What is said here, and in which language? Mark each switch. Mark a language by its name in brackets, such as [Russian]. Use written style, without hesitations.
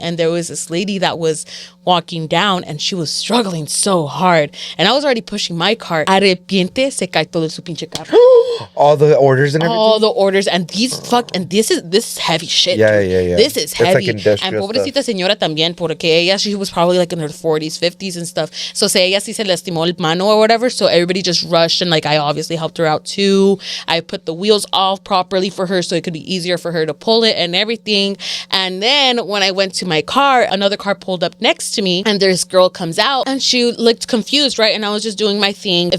[English] And there was this lady that was walking down and she was struggling so hard. And I was already pushing my cart. [Spanish] Arrepiente, se cae todo su pinche carro. [English] All the orders and everything? All the orders. And this is heavy shit. Yeah. This is heavy. It's like industrial and [Spanish] pobrecita señora también, porque ella, [English] she was probably like in her 40s, 50s and stuff. So say [Spanish] ella sí se lastimó el mano [English] or whatever. So everybody just rushed and like I obviously helped her out too. I put the wheels off properly for her so it could be easier for her to pull it and everything. And then when I went to my car, another car pulled up next to me and this girl comes out and she looked confused, right? And I was just doing my thing.